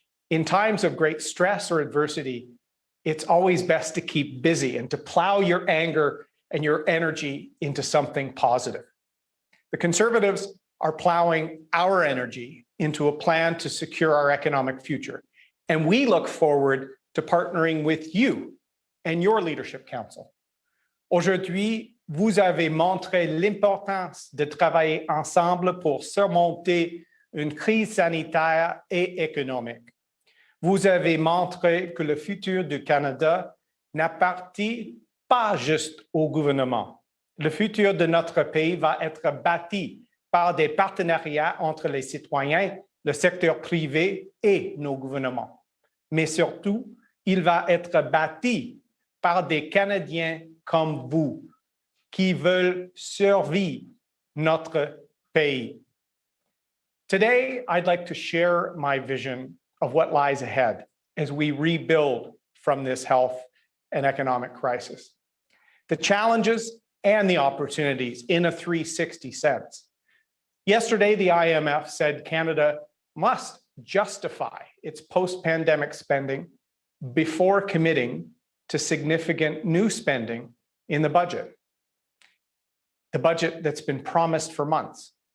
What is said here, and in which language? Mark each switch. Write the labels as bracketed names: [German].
[English] In times of great stress or adversity, it's always best to keep busy and to plow your anger and your energy into something positive. The Conservatives are plowing our energy into a plan to secure our economic future. And we look forward to partnering with you and your Leadership Council. [French] Aujourd'hui, vous avez montré l'importance de travailler ensemble pour surmonter une crise sanitaire et économique. Vous avez montré que le futur du Canada n'appartient pas juste au gouvernement. Le futur de notre pays va être bâti par des partenariats entre les citoyens, le secteur privé et nos gouvernements. Mais surtout, il va être bâti par des Canadiens comme vous, qui veulent survivre notre pays. [English] Today, I'd like to share my vision of what lies ahead as we rebuild from this health and economic crisis. The challenges and the opportunities in a 360 sense. Yesterday, the IMF said Canada must justify its post-pandemic spending before committing to significant new spending in the budget that's been promised for months.